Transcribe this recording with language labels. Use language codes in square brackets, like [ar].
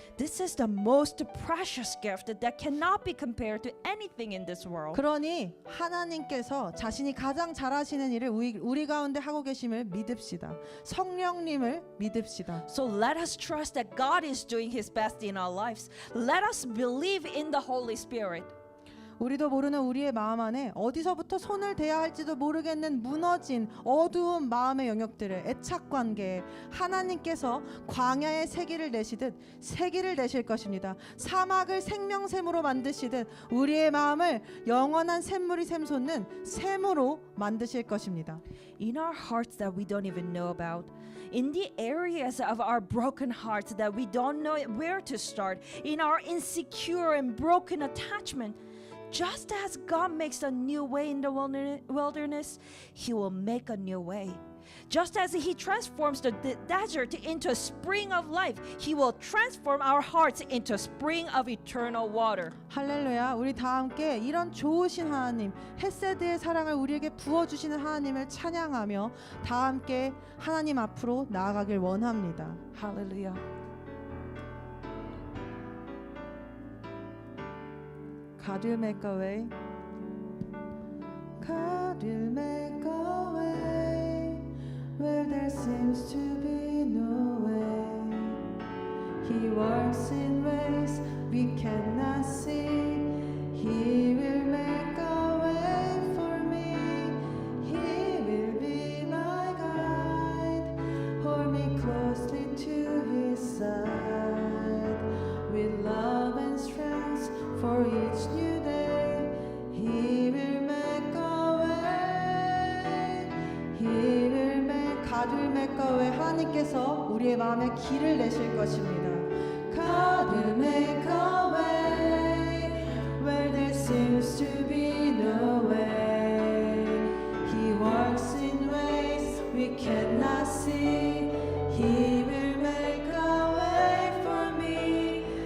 [en] This is the most precious gift that cannot be compared to anything in this world. [ko] 그러니 하나님께서 자신이 가장 잘하시는 일을 우리 가운데 하고 계심을 믿읍시다. 성령님을 믿읍시다. [en] So let us trust that God is doing His best in our lives. Let us believe in the Holy Spirit. [ko] 우리도 모르는 우리의 마음 안에 어디서부터 손을 대야 할지도 모르겠는 무너진 어두운 마음의 영역들을 애착관계에 하나님께서 광야의 세기를 내시듯 세기를 내실 것입니다. 사막을 생명샘으로 만드시듯 우리의 마음을 영원한 샘물이 샘솟는 샘으로 만드실 것입니다. [en] In our hearts that we don't even know about, in the areas of our broken hearts that we don't know where to start, in our insecure and broken attachment, just as God makes a new way in the wilderness, He will make a new way. Just as He transforms the desert into a spring of life, He will transform our hearts into a spring of eternal water. [ko] 할렐루야. 우리 다 함께 이런 좋으신 하나님, 헤세드의 사랑을 우리에게 부어주시는 하나님을 찬양하며 다 함께 하나님 앞으로 나아가길 원합니다. [en] Hallelujah. God will make a way. God will make a way where there seems to be no way. He works in ways we cannot see. He will make a way for me. He will be my guide. Hold me closely to His side with love and strength for each new day. He will make a way. He will make God will make a way. [ko] 하나님께서 우리의 마음에 길을 내실 것입니다. [en] God will make a way where there seems to be no way. He works in ways we cannot see. He will make a way for me.